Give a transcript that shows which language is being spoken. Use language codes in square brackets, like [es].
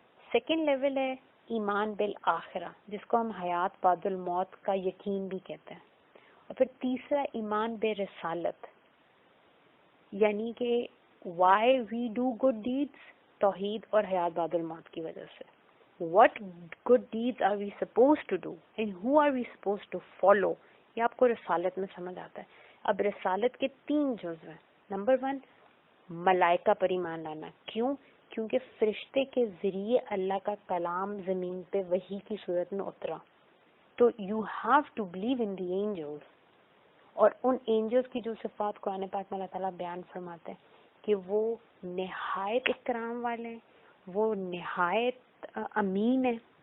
[ur] Second level ہے ایمان بالآخرہ, جس کو ہم حیات بعد الموت کا یقین بھی کہتے ہیں. اور پھر تیسرا ایمان بے رسالت, یعنی کہ [en] why we do good deeds, [ur] توحید اور حیات بعد الموت کی وجہ سے. [en] What good deeds are we supposed to do and who are we supposed to follow, [ur] یہ آپ کو رسالت میں سمجھ آتا ہے. اب رسالت کے تین جز ہیں. نمبر 1 ملائکہ پر ایمان لانا. کیوں؟ کیونکہ فرشتے کے ذریعے اللہ کا کلام زمین پہ وحی کی صورت میں اترا, تو [en] you have to believe in the angels. [ur] اور ان اینجلز کی جو صفات قرآن پاک میں اللہ تعالیٰ بیان فرماتے ہیں کہ وہ نہایت اکرام والے ہیں, وہ نہایت امین ہے.